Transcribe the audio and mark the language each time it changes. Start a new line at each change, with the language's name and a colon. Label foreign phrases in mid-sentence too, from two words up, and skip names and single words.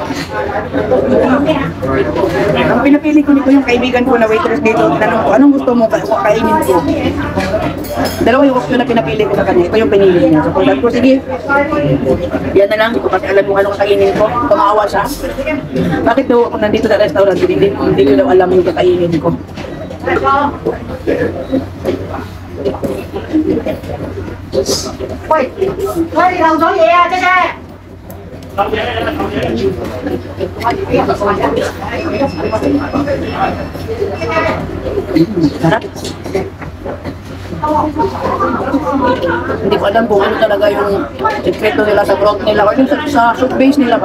Filipino: Ang pinapili ko nito yung kaibigan ko na waitress dito. Tanong ko, anong gusto mo kakainin ko? Dalawa yung option na pinapili ko sa kanya. Ito yung pinili niya. So, kung ko, sige, yan na lang. Kasi alam mo anong kakainin ko. Tumawa siya. Bakit daw ako nandito sa restaurant? Hindi ko daw alam yung kakainin ko.
Vietnamese: Ôi, ôi, đâu có gì à, cái xe.
Filipino: Sarap. Hindi ko alam kung ano talaga yung sekreto nila sa broth nila or yung sa soup base nila ba.